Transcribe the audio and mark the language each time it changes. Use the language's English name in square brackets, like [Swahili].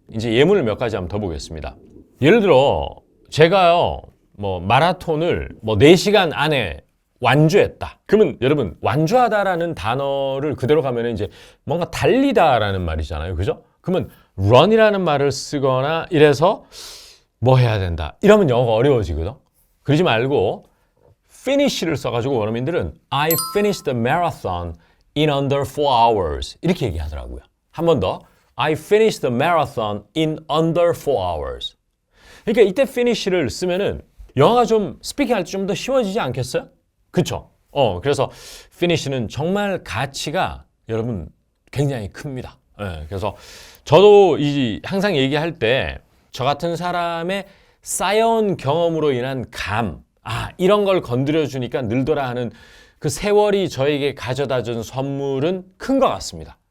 [Korean] 이제 예문을 몇 가지 한번 더 보겠습니다. 예를 들어 제가요 마라톤을 4시간 안에 완주했다. 그러면 여러분 완주하다라는 단어를 그대로 가면 이제 뭔가 달리다라는 말이잖아요. 그죠? 그러면 run이라는 말을 쓰거나 이래서 뭐 해야 된다. 이러면 영어가 어려워지거든. 그러지 말고 finish를 써가지고 원어민들은 [English] I finished the marathon in under 4 hours [Korean] 이렇게 얘기하더라고요. 한 번 더 [English] I finished the marathon in under 4 hours. [Korean] 그러니까 이때 finish를 쓰면은 영어가 좀 스피킹할 때 좀 더 쉬워지지 않겠어요? 그쵸? 그래서 finish는 정말 가치가 여러분 굉장히 큽니다. 그래서 저도 항상 얘기할 때 저 같은 사람의 쌓여온 경험으로 인한 이런 걸 건드려 주니까 늘더라 하는 그 세월이 저에게 가져다 준 선물은 큰 것 같습니다.